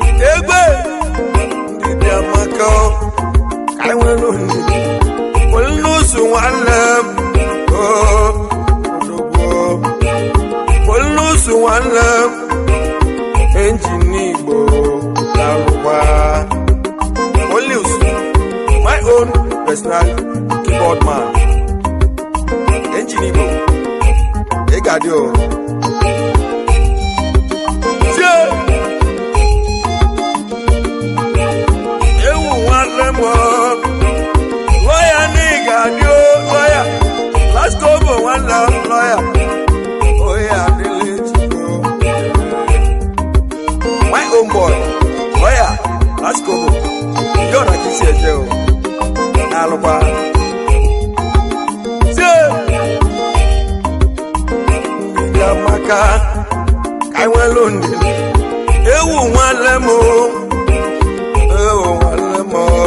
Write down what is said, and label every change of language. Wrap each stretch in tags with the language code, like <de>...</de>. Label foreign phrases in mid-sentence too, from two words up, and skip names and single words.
<ig>Egbe, ndidi amaka, ka anyị nwere ndidi. Pụlụsụ nwanne m, oo, odogwu. Pụlụsụ nwanne m, engine Igbo, dalụkwa. Pụlụsụ,</ig> <en>my own personal keyboard man.</en> <ig>Engine Igbo, ị ga-adị o. Tie! Ewu nwanne m o. Lawyer na ị ga-adị o, lawyer. Last Kobo nwanne m, lawyer. Oye adịla echi o.</ig> <en>My own boy, lawyer, Last Kobo.</en> <ig>Ndị ọ na-akị si eje o. Na-alụkwa. Tie! Ndidi amaka, ka anyị nwere ndidi. Ewu nwanne m o. Ewu nwanne m o.</ig>